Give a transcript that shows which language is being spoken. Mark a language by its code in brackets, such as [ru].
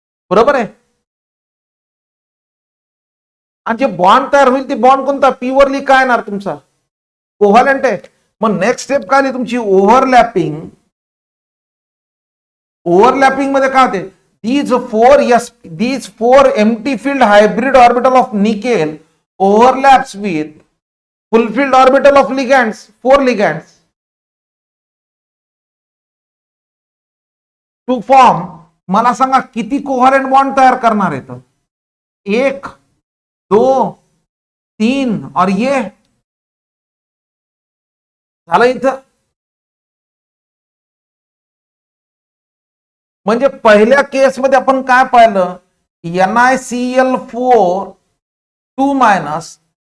[mr] बरोबर आहे. आणि जे बॉन्ड तयार होईल ते बॉन्ड कोणता? पी वरली काय येणार तुमचा? कोव्हॅलेंट आहे. मग नेक्स्ट स्टेप काय आहे तुमची? ओव्हरलॅपिंग. ओव्हरलॅपिंग मध्ये काय होते? [en] these four empty field hybrid orbital of nickel overlaps with full field orbital of ligands, 4 ligands to form. [mr] मला सांगा किती कोव्हॅलेंट बॉन्ड तयार करणार आहेत? 1 2 3 और ये झालं इथं. म्हणजे पहिल्या केसमध्ये आपण काय पाहिलं? NiCl4 2 minus.